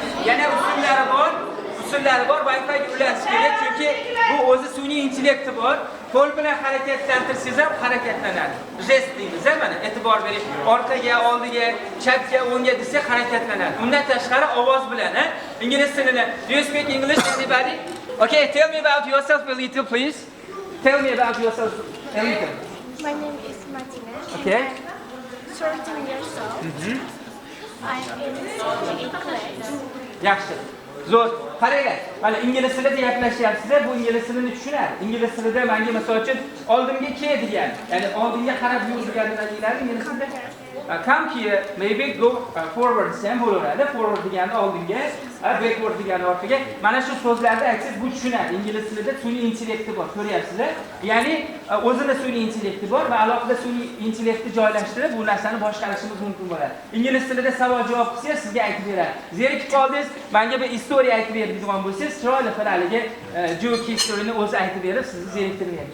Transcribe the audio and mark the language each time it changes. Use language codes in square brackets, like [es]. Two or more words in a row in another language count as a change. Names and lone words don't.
[uz] Yana usullari bor, Wi-Fi ga ulanish kerak, chunki bu o'zi sun'iy intellekti bor. Qo'l bilan harakatlantirsangiz ham harakatlanadi. Jest deymiz, mana e'tibor bering. Orqaga, oldiga, chatga, o'ngga desa harakatlanadi. Undan tashqari ovoz bilan, ingliz tilini. [en] Do you speak English, anybody? Okay, tell me about yourself a little, please. Tell me about yourself a little. My name is Martina. Okay. I'm 13 years old. I'm in CGE class. [uz] Yaxshi. Zo'r. Qaranglar. Mana ingliz tilida gaplashyapsizlar, bu ingliz tilini tushunadi. Ingliz tilida menga masalan uchun oldimga kel degan, ya'ni oldinga qarab yur deganini deyiladi ingliz tilida. [en] Come here, maybe go forward [uz] ham bo'laveradi. Forward degani oldinga, backward degani orqaga. Mana shu so'zlarni aytsangiz bu tushunadi. Ingliz tilida sun'iy intellekti bor, ko'ryapsizlar? Ya'ni o'zida sun'iy intellekti bor va alohida sun'iy intellektni joylashtirib bu narsani boshqarishimiz mumkin bo'ladi. Ingliz tilida savol-javob qilsangiz sizga aytib beradi. Zerikib qoldingiz, menga bir istoriya aytib beradigan bo'lsangiz, chiroyli haligi [en] joke historyni [uz] o'zi aytib berib, sizni zeriktirmaydi.